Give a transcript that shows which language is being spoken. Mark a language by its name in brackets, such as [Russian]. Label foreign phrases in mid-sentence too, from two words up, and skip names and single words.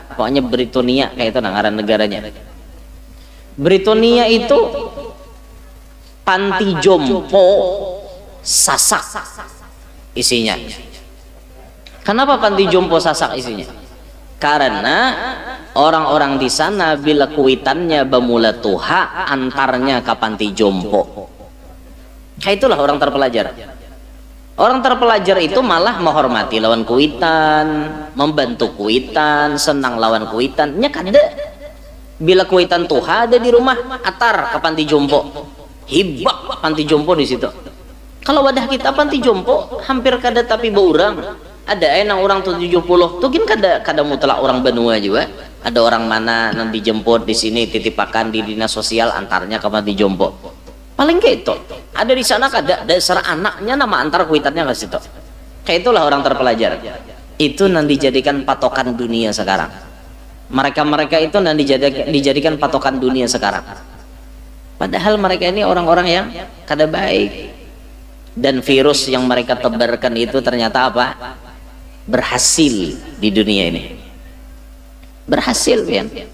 [Banjar] Pokoknya Britania kayak itu ngaran negaranya. Britania itu panti jompo sasak isinya. Kenapa panti jompo sasak isinya? Karena orang-orang di sana bila kuitannya bamula tuha antarnya ke panti jompo. Kayak itulah orang terpelajar. Orang terpelajar itu malah menghormati lawan kuitan, membantu kuitan, senang lawan kuitan. Nya kada. Bila kuitan tuha ada di rumah, atar ke panti jompo. Hibak panti jompo di situ. Kalau wadah kita panti jompo hampir kada tapi beurang. Ada nang orang 70 tuh kan kada mutlak orang benua juga. ada orang mana yang dijemput di sini titipakan di dinas sosial antarnya kapan dijemput paling kayak itu ada di sana ada dasar anaknya nama antar kuitannya ke situ kayak itulah orang terpelajar itu nanti dijadikan patokan dunia sekarang mereka itu nanti dijadikan patokan dunia sekarang padahal mereka ini orang-orang yang kada baik dan virus yang mereka tebarkan itu ternyata apa berhasil di dunia ini berhasil ya